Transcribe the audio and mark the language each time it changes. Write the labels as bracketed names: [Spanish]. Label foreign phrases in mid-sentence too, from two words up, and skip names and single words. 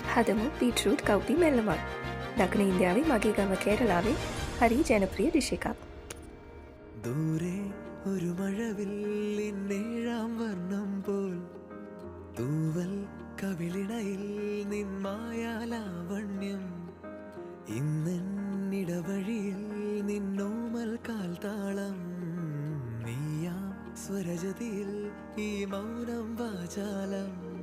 [Sinhala] හදමු බීටරූට් කව්පි මෙල්ලමක්. දකුණ ඉන්දියාවේ මගේ ගම കേരളാවේ හරි ජනප්‍රිය ഡിഷ് එකක්. [Malayalam] ദൂരെ ഒരു മഴവില്ലിൻ ഏഴാം വർണ്ണം പോൽ തൂവൽ കവിളിണയിൽ നിൻ മായാലാവണ്യം ഇന്നിടവഴിയിൽ നിന്നോമൽ കാൽത്താളം നീയാം സ്വരജതിയിൽ ഈ മൗനം വാചാലം